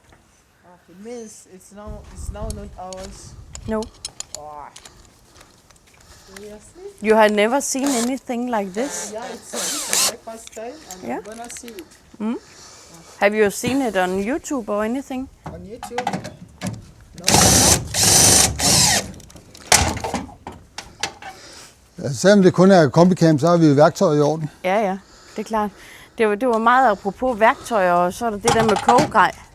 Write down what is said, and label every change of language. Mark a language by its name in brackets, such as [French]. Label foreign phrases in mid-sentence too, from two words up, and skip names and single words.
[English] It means it's now not ours. No. Oh. Seriously? You have never seen anything like this. Yeah, it's my first time, and Yeah. I'm gonna see it Have you seen it on YouTube or anything? on YouTube. No. [Danish] Ja, selvom det kun er kombicam, så har vi værktøj i orden. Ja, det er klart. Det var meget apropos værktøjer, og så er der det der med kogegrej.